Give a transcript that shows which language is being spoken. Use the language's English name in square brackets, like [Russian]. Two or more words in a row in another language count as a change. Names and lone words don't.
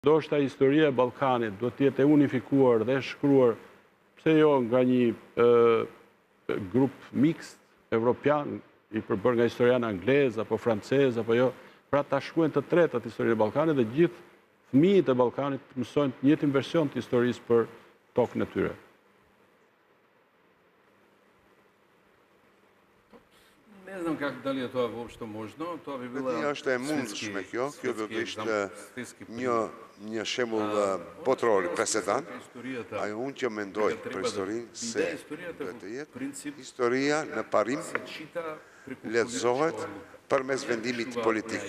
[Albanian] Ndoshta historia e Ballkanit duhet të jetë e unifikuar dhe shkruar, pse jo nga një grup mixt evropian i përbërë nga historian anglez apo francez apo jo, pra ta shkruajnë të tretat historinë e Ballkanit dhe gjithë fëmijët e Ballkanit mësojnë të njëjtin version të historisë për tokën e tyre. [Serbian] Ne znam kako da li je to uopšte možno, to bi bila... [Albanian] Është e mundshme kjo do të ishte një shembull botëror presedant. Ajo unë që mendoj për historinë se duhet të jetë historia në parim lexohet përmes vendimit politik.